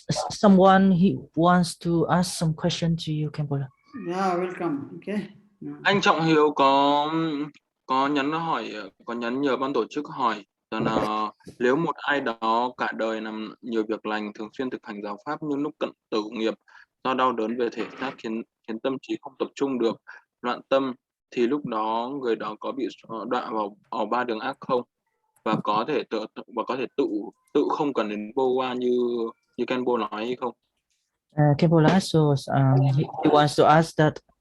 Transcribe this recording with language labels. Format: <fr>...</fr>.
<en>Someone he wants to ask some question to you, Khenpo. Yeah, welcome. Okay.</en> <vi>Anh Trọng Hiếu có nhắn nhờ ban tổ chức hỏi rằng là nếu một ai đó cả đời làm nhiều việc lành, thường xuyên thực hành giáo pháp, nhưng lúc cận tử nghiệp do đau đớn về thể xác khiến tâm trí không tập trung được, loạn tâm, thì lúc đó người đó có bị đọa vào 3 đường ác không? Và có thể tự không cần đến POA như Khenpo nói hay không?</vi> <en>Khenpo, so he wants to ask that.</en>